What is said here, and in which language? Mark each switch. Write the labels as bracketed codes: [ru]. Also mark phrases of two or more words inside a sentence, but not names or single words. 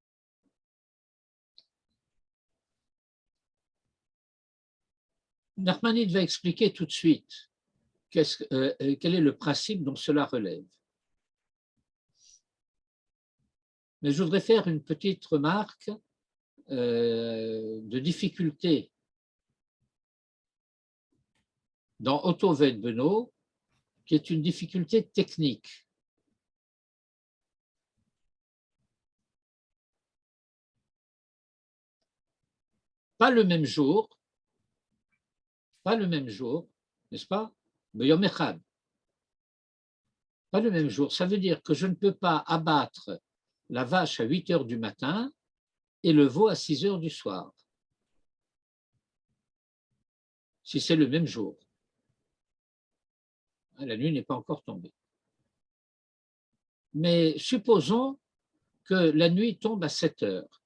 [fr] Nachmanide va expliquer tout de suite quel est le principe dont cela relève. Mais je voudrais faire une petite remarque de difficulté dans [he] אותו ואת בנו, [fr] qui est une difficulté technique. Pas le même jour, n'est-ce pas? [he] ביום אחד. [fr] Pas le même jour. Ça veut dire que je ne peux pas abattre la vache à 8 heures du matin et le veau à 6 heures du soir, si c'est le même jour. La nuit n'est pas encore tombée. Mais supposons que la nuit tombe à 7 heures.